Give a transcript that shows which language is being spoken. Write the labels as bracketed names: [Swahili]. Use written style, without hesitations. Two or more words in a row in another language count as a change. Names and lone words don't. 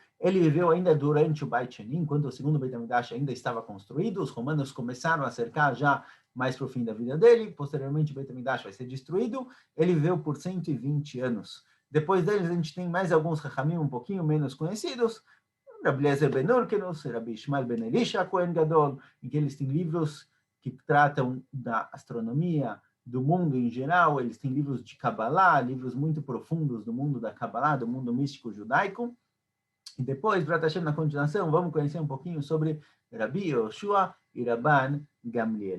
[Portuguese] Ele viveu ainda durante o Beit Sheni, enquanto o segundo Beit HaMikdash ainda estava construído. Os romanos começaram a cercar já mais para o fim da vida dele. Posteriormente, o Beit HaMikdash vai ser destruído. Ele viveu por 120 anos. Depois deles, a gente tem mais alguns Chachamim um pouquinho menos conhecidos. Rabbi Eliezer ben Urkenus, Rabbi Ishmael ben Elisha Kohen Gadol, em que eles têm livros que tratam da astronomia, do mundo em geral, eles têm livros de Kabbalah, livros muito profundos do mundo da Kabbalah, do mundo místico judaico. E depois, [Hebrew] בעזרת השם, [Portuguese] na continuação, vamos conhecer um pouquinho sobre Rabi Yoshua e Rabban Gamliel.